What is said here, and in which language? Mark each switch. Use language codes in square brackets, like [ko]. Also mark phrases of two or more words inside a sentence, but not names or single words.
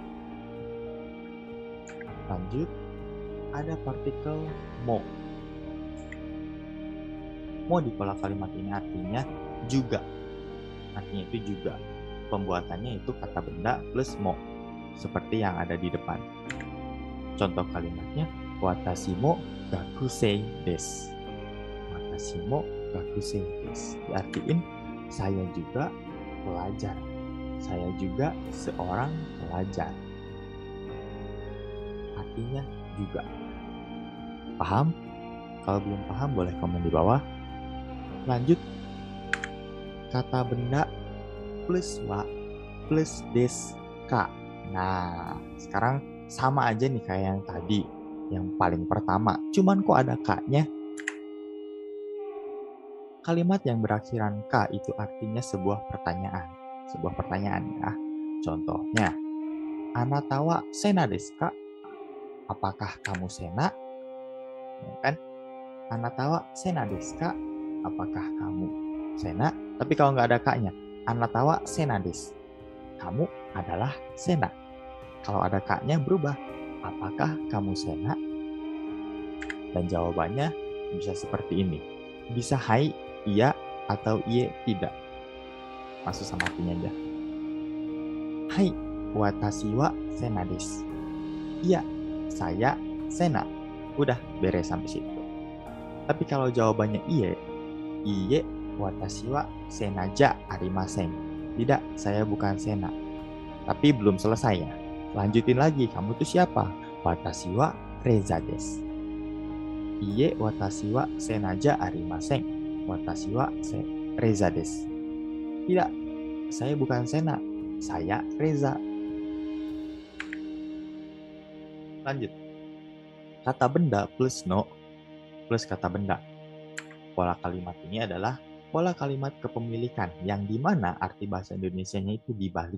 [id] Lanjut, ada partikel mo. Mo di pola kalimat ini artinya juga. Artinya itu juga. Pembuatannya itu kata benda plus mo. Seperti yang ada di depan. Contoh kalimatnya, [ja] 私も学生です. 私も学生です. [id] Diartiin, saya juga pelajar. Saya juga seorang pelajar. Artinya juga. Paham? Kalau belum paham boleh komen di bawah. Lanjut. Kata benda plus wa plus [ja] ですか. [id] Nah, sekarang sama aja nih kayak yang tadi, yang paling pertama. Cuman kok ada ka-nya? Kalimat yang berakhiran ka itu artinya sebuah pertanyaan. Sebuah pertanyaan ya. Contohnya, [ja] あなたはセナですか? [id] Apakah kamu sena? Ya kan? [ja] あなたはセナですか? [id] Apakah kamu sena? Tapi kalau nggak ada ka-nya, [ja] あなたはセナです. [id] Kamu adalah sena. Kalau ada ka-nya berubah. Apakah kamu sena? Dan jawabannya bisa seperti ini. Bisa hai, iya, atau iye, tidak. Masuk sama artinya aja. Hai, [ja] 私はセナです. [id] Iya, saya sena. Udah, beres sampai situ. Tapi kalau jawabannya iye, [ja] 私はセナじゃありません. [id] Tidak, saya bukan sena. Tapi belum selesai ya. Lanjutin lagi, kamu tuh siapa? [ja] 私はレザです。いいえ、私はセナじゃありません. 私はレザです. [id] Tidak, saya bukan Sena. Saya Reza. Lanjut. Kata benda plus no plus kata benda. Pola kalimat ini adalah pola kalimat kepemilikan yang dimana arti bahasa Indonesianya itu dibalik.